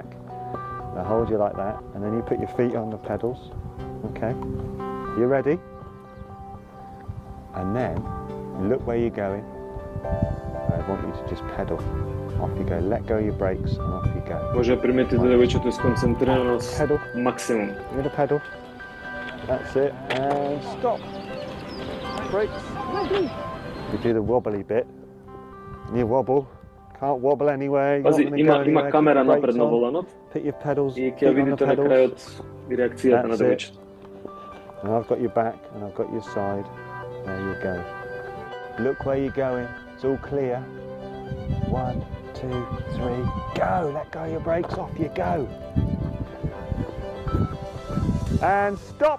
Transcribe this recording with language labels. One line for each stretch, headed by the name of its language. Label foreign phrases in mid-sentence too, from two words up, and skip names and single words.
English: I hold you like that, and then you put your feet on the pedals. Okay. You ready? And then look where you're going. I want you to just pedal. Off you go. Let go of your brakes and off you go.
Macedonian: Може да приметите девојчето е сконцентрирано с
English: Pedal.
Macedonian: максимум.
English: Give it a pedal. That's it. And stop. Brakes. You do the wobbly bit. You wobble. Can't wobble anyway.
Macedonian: Пази, има камера напред на воланот
English: Put your pedals.
Macedonian: и
English: feet
Macedonian: ќе
English: on the
Macedonian: видите на
English: pedals.
Macedonian: крајот и реакцијата на
English: That's it.
Macedonian: девојчето.
English: And I've got your back and I've got your side. There you go. Look where you're going. It's all clear. 1, 2, 3, go. Let go of your brakes. Off you go. And stop.